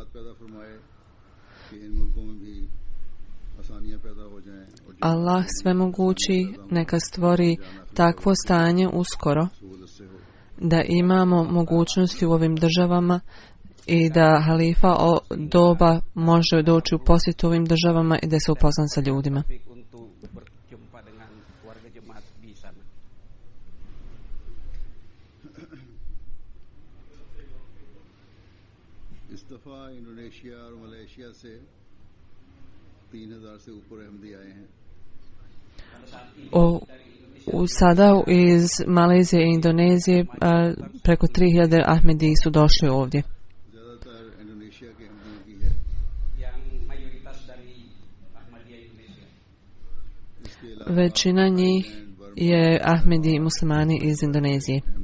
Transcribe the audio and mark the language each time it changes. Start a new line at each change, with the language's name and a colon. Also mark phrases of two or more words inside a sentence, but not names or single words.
Bosnian: Allah svemogući neka stvori takvo stanje uskoro da imamo mogućnosti u ovim državama i da halifa doba može doći u posjet ovim državama i da se upozna sa ljudima.
Hindi: इंडोनेशिया और मलेशिया से 3000 से ऊपर अहमदी आए हैं.
Bosnian: Sada iz Malezije i Indonezije preko 3000 Ahmedi su došli ovdje. Većina njih je Ahmedi muslimani iz Indonezije.